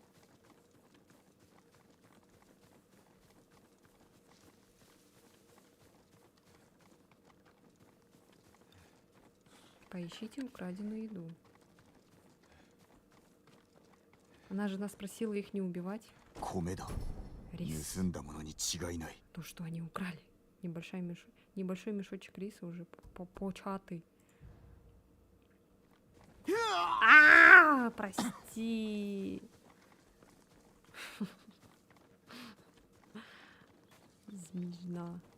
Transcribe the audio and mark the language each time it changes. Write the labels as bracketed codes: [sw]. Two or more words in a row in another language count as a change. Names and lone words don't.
[ru] Поищите украденную еду. Она же нас просила их не убивать. [ja] 米だ。 [ru] Рис. [ja] 盗んだものに違いない。 [ru] То, что они украли. Небольшой мешочек риса уже початый. Прости. Смешно.